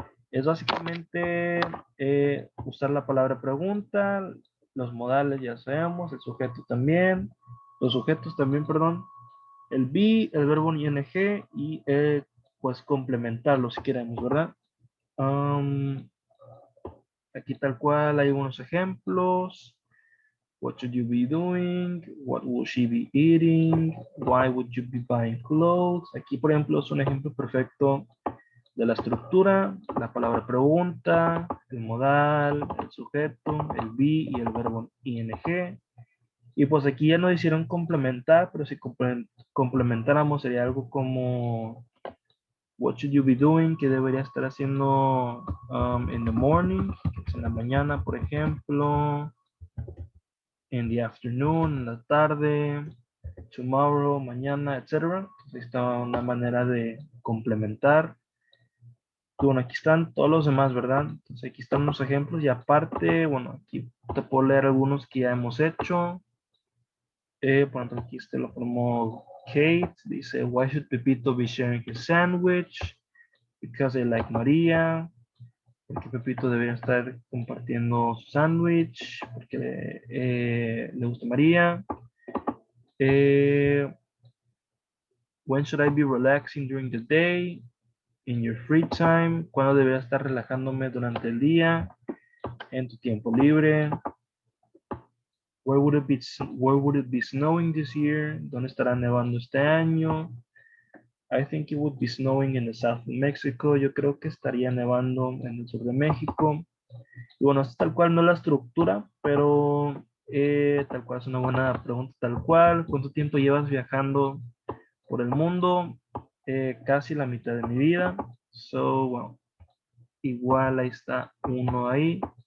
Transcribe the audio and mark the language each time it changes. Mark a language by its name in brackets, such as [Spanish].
[Spanish] Es básicamente usar la palabra pregunta, los modales ya sabemos, el sujeto también, los sujetos también, perdón, el be, el verbo ing y pues complementarlo si queremos, ¿verdad? Um, Aquí tal cual hay unos ejemplos. [English] What should you be doing? What will she be eating? Why would you be buying clothes? [Spanish] Aquí, por ejemplo, es un ejemplo perfecto de la estructura, la palabra pregunta, el modal, el sujeto, el be y el verbo ing. Y pues aquí ya nos hicieron complementar, pero si complementáramos sería algo como [English] what should you be doing, [Spanish] que debería estar haciendo [English] in the morning, [Spanish] que es en la mañana, por ejemplo, [English] in the afternoon, [Spanish] en la tarde, tomorrow, mañana, etcétera. Entonces, está una manera de complementar. Bueno, aquí están todos los demás, ¿verdad? Entonces aquí están unos ejemplos y aparte, bueno, aquí te puedo leer algunos que ya hemos hecho. Por ejemplo, aquí este lo formó Kate. [English] Dice, why should Pepito be sharing his sandwich? Because I like María. [Spanish] Porque Pepito debería estar compartiendo su sándwich. Porque le gusta María. [English] Eh, when should I be relaxing during the day? In your free time. [Spanish] ¿Cuándo debería estar relajándome durante el día? En tu tiempo libre. [English] Where would it be snowing this year? [Spanish] ¿Dónde estará nevando este año? [English] I think it would be snowing in the south of Mexico. [Spanish] Yo creo que estaría nevando en el sur de México. Y bueno, es tal cual no la estructura, pero Tal cual es una buena pregunta, tal cual. ¿Cuánto tiempo llevas viajando por el mundo? Casi la mitad de mi vida. So, bueno, igual ahí está uno ahí.